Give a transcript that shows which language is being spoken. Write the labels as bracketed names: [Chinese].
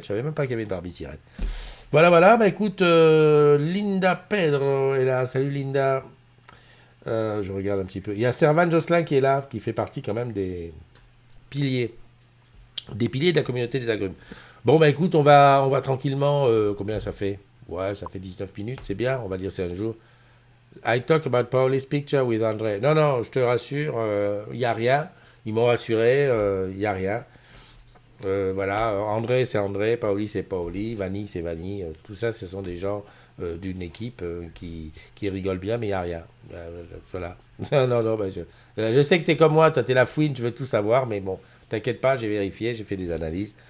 [French] Je savais même pas qu'il y avait une Barbie sirène. Voilà, voilà. Bah écoute, Linda Pedro est là. Salut Linda. Je regarde un petit peu. Il y a Servan Jocelyn qui est là, qui fait partie quand même piliers. Des piliers de la communauté des agrumes. Bon, bah écoute, on va tranquillement. Combien ça fait? Ouais, ça fait 19 minutes, c'est bien, on va dire c'est un jour. [English] I talk about Pauli's picture with André. [French] Non, non, je te rassure, il n'y a rien. Ils m'ont rassuré, il n'y a rien. Voilà, André c'est André, Paoli c'est Paoli, Vanille c'est Vanille. Tout ça, ce sont des gens d'une équipe qui rigolent bien, mais il n'y a rien. Voilà. Non, non, non, bah, je sais que tu es comme moi, toi, tu es la fouine, tu veux tout savoir, mais bon, t'inquiète pas, j'ai vérifié, j'ai fait des analyses.